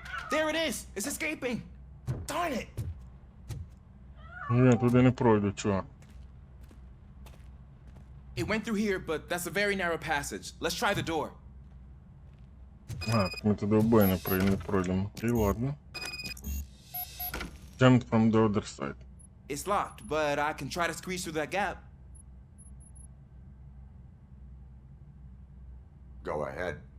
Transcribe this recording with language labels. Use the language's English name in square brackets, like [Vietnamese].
[English] There it is! It's escaping! Darn it! [Ukrainian] Ні, туди не пройду, чувак. [English] It went through here, but that's a very narrow passage. Let's try the door. [Ukrainian] А, так ми туди обоє не пройдемо. Окей, ладно. [English] Jumped from the other side. It's locked, but I can try to squeeze through that gap. Go ahead.